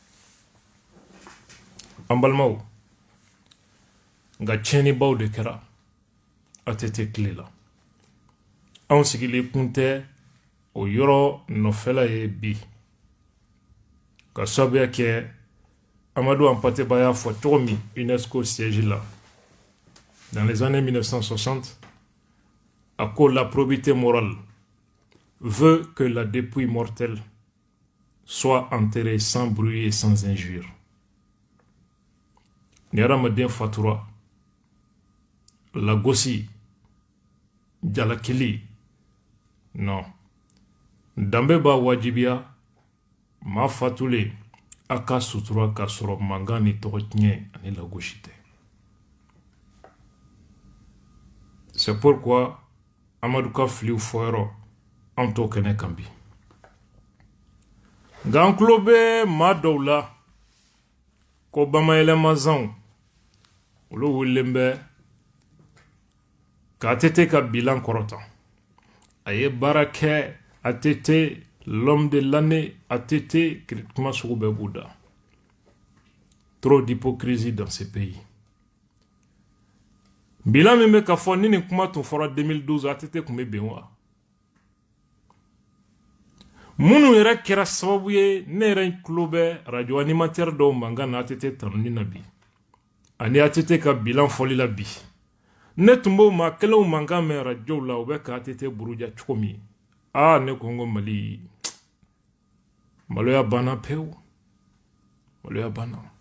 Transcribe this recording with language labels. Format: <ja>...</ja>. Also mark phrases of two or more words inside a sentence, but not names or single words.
<bm>an balimaw nka tiɲɛnibaw de kɛra ATT tile la anw sigilen kun tɛ o yɔrɔ nɔfɛla ye bi ka sababuya kɛ Amadou Hampâté-Bâ y'a fɔ cogo min</bm> <fr>UNESCO siège là dans les années 1960 à cause la probité morale veut que la dépouille mortelle soit enterrée sans bruit et sans injure.</fr> <bm>Ni hadamaden fatura lagosi jalakili non danbe b'a wajibiya maa fatulen a ka sutura ka sɔrɔ mankan ni tɔgɔ tiɲɛ ani lagosi tɛ. C'est pourquoi Amadou ka filiw fɔyɔrɔ an t'o kɛnɛ kan bi nka an tulo bɛ maa dɔw la ko bamayɛlɛmazanw olu wililen bɛ ka ATT ka bilan kɔrɔta a ye baara kɛ ATT</bm> <fr>l'homme de l'année</fr> <bm>ATT kuma sugu bɛɛ b'u da</bm> <fr>trop d'hypocrisie dans ce pays</fr> <bm>bilan min bɛ ka fɔ ni nin kuma tun fɔra 2012 ATT tun bɛ bɛn wa minnu yɛrɛ kɛra sababu ye ne yɛrɛ tulo bɛ radio animateur dɔw mankan na ATT tanuni na bi ani ATT ka bilan fɔli la bi ne tun b'o maa kelenw mankan mɛn radio la u bɛ ka ATT buruja cogo min ne ko n ko Mali maloya banna pewu maloya banna</bm>